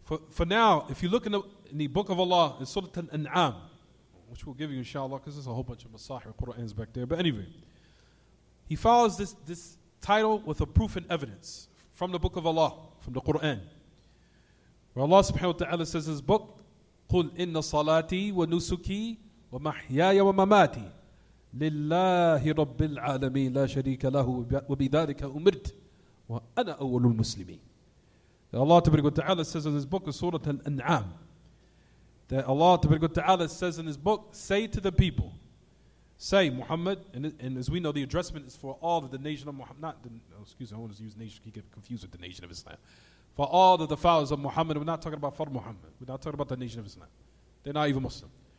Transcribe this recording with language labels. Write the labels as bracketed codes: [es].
[en] For now, if you look in the Book of Allah, in Surah Al-An'am, which we'll give you inshallah, because there's a whole bunch of Masahir Qur'ans back there. But anyway, he follows this title with a proof and evidence from the Book of Allah, from the Qur'an. Where Allah subhanahu wa ta'ala says in his book, [ar] قُلْ إِنَّ صَلَاتِي وَنُسُكِي وَمَحْيَايَ وَمَمَاتِي لِلَّهِ رَبِّ الْعَالَمِينَ لَا شَرِيكَ لَهُ وَبِذَلِكَ أُمِرْتُ وَأَنَا أَوَّلُ الْمُسْلِمِينَ. [en] Allah Tabaraka wa ta'ala says in his book, Surah Al-An'am, that Allah Tabaraka wa ta'ala says in his book, say to the people, say Muhammad, and as we know the addressment is for all of the nation of Muhammad, I don't want to use nation, you get confused with the nation of Islam. For all of the followers of Muhammad, we're not talking about for Muhammad, we're not talking about the nation of Islam. They're not even Muslim.